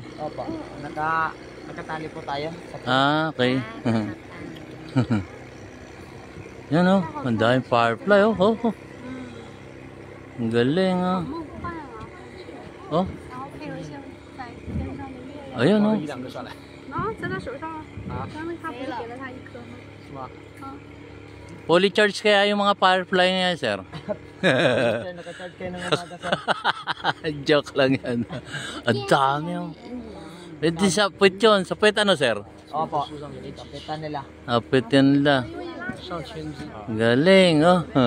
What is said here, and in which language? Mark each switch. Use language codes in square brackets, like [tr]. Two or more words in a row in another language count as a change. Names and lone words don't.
[tl] Opo. Nakatali po tayo. Okay. Yan oh, ang daming firefly oh. Ang galing oh. Oh. Ayan oh. [zh] 然后在他手上，刚刚他不是给了他一颗吗？ [en] Fully charged [tl] kaya yung mga Firefly niya, sir? Sir, naka-charge kayo ng umaga, sir. Joke lang yan. Ang dami yung... Pwede sa puwit yun. Sa puwit ano, sir? Opo. Kapitan nila. Apit yan nila. Galing, oh.